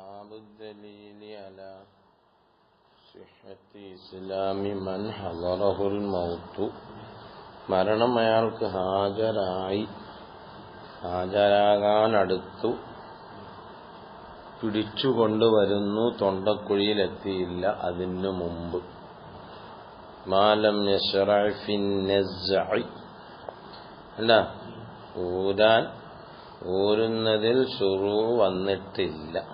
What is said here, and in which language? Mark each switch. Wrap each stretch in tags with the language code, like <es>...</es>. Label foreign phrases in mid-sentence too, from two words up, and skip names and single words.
<ar>باب الدليل على صحة إسلام من حضره الموت</ar> <ml>മരണം അയാൾക്ക് ഹാജരാകാനടുത്തു പിടിച്ചുകൊണ്ടുവരുന്നു, തൊണ്ടക്കുഴിയിലെത്തിയില്ല അതിനു മുമ്പ്.</ml> <ar>ما لم يشرع في النزع</ar> <ml>അല്ല, ഊരുന്നതിൽ ശുറൂ വന്നിട്ടില്ല.</ml>